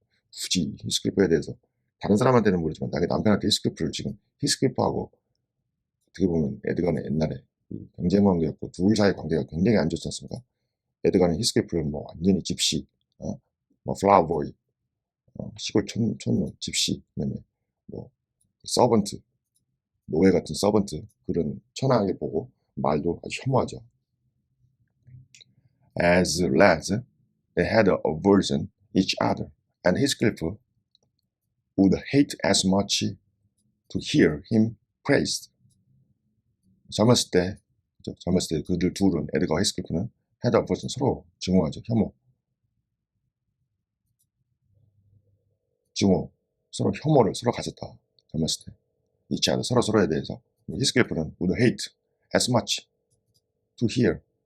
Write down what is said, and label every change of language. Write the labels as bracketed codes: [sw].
[ko] 굳이 히스클리프에 대해서 다른 사람한테는 모르지만 자기 남편한테 히스클리프를 지금 히스클리프하고 어떻게 보면 에드가는 옛날에 경쟁 관계였고 둘 사이 관계가 굉장히 안 좋지 않습니까? 에드가는 히스클리프를 뭐 완전히 집시, 뭐 플라워보이, 시골 촌놈, 집시, 그다음에 뭐 서번트, 노예 같은 서번트 그런 천하게 보고 말도 아주 혐오하죠. [en] As lads, they had a aversion each other, and Heathcliff would hate as much to hear him praised. [ko] 젊었을 때 그들 둘은 에드가와 히스클리프는 [en] had a aversion [ko] 서로 증오하죠. 서로 혐오를 서로 가졌다. 젊었을 때 each other 서로에 대해서 히스클리프는 [en] would hate as much to hear.